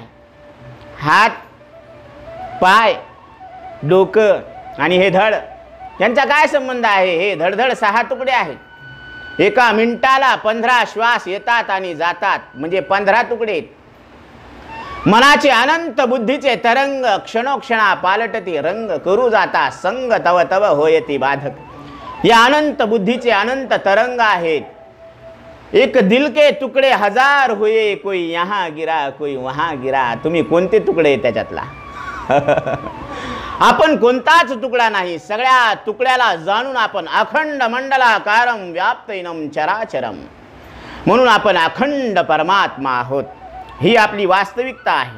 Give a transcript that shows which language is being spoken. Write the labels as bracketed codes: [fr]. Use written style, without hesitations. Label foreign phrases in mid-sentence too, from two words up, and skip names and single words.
[mr] हात पाय डोकं आणि हे धड यांचा काय संबंध आहे. हे धडधड 6 तुकडे आहेत. एका मिनिटाला 15 श्वास येतात आणि जातात म्हणजे 15 तुकडे. मनाचे अनंत बुद्धीचे तरंग क्षणोक्षणा पालटती रंग करू जाता संग तव तव होयती बाधक. या अनंत बुद्धीचे अनंत तरंग आहेत. [hi] एक दिल के तुकडे 1000 हुए कोई यहाँ गिरा कोई वहाँ गिरा. [mr] तुम्ही कोणते तुकडे त्याच्यातला आपण कोणताच तुकडा नाही. सगळ्या तुकड्याला जाणून आपण [sa] अखंड मंडलाकारम व्याप्तैनम चराचरम [mr] म्हणून आपण अखंड परमात्मा आहोत. ही आपली वास्तविकता आहे.